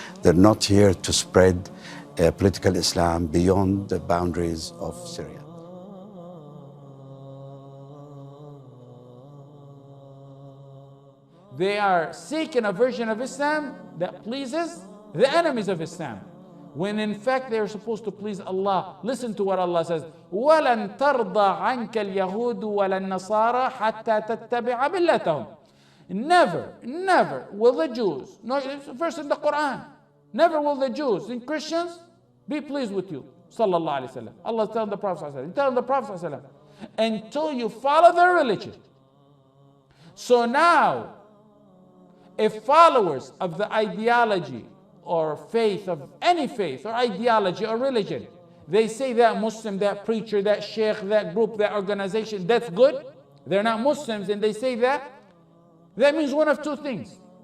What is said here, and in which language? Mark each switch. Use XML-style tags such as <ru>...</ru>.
<en>They're not here to spread political Islam beyond the boundaries of Syria. They are seeking a version of Islam that pleases the enemies of Islam, when in fact they are supposed to please Allah. Listen to what Allah says,</en> <ar>وَلَن تَرْضَى عَنْكَ الْيَهُودُ وَلَا النَّصَارَى حَتَّى تَتَّبِعَ مِلَّتَهُم.</ar> <en>Never will the Jews, no, it's a verse in the Quran, never will the Jews and Christians be pleased with you, sallallahu alaihi wasallam. Allah is telling the Prophet sallallahu alaihi wasallam, telling the Prophet sallallahu alaihi wasallam, until you follow their religion. So now, if followers of the ideology or faith of any faith or ideology or religion, they say that Muslim, that preacher, that sheikh, that group, that organization, that's good, they're not Muslims and they say that, that means one of 2 things.</en>